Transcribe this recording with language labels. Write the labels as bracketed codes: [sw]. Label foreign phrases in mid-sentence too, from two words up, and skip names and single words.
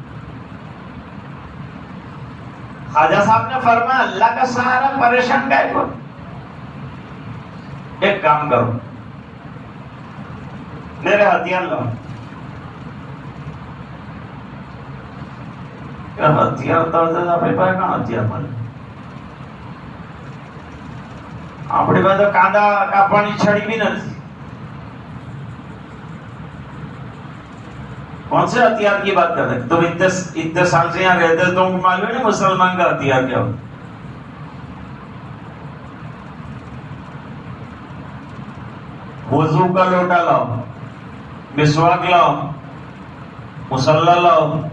[ur] خواجہ صاحب نے فرمایا اللہ کا سہارا پریشان کا ہے. ایک کام کرو، میرے ہتھیار لاؤ. ہتھیار ہتھیار [gu] આપણી પાસે કાંદા કાપવાની છડી भी નથી. [ur] کون سے ہتھیار کی بات کر رہے ہیں؟ تم اتنے سال سے یہاں رہتے تو تم معلوم ہے مسلمان کا ہتھیار کیا ہو. وضو کا لوٹا لاؤ، مسواک لاؤ، مصلی لاؤ.